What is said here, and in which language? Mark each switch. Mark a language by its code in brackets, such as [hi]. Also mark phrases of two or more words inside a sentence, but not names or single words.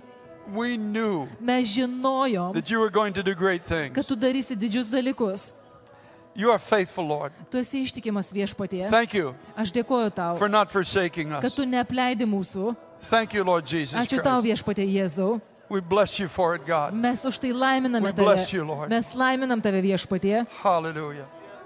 [en] We knew [lt] Mes žinojom, [en] that you were going to do great things. [lt] kad tu darysi didžius dalykus. [en] You are faithful, Lord. [lt] Tu esi ištikimas viešpatie. [en] Thank you [lt] Aš dėkoju tau, [en] for not forsaking [lt] kad [en] us. [lt] tu neapleidi mūsų. [en] Thank you, Lord Jesus [lt] Ačiū tau [en] Christ. [lt] viešpatie Jėzau. [en] We bless you for it, God. [lt] Mes už tai laiminame [en] We [lt] tave. [en] bless you, Lord. [lt] Mes laiminam tave viešpatie. [en] Hallelujah.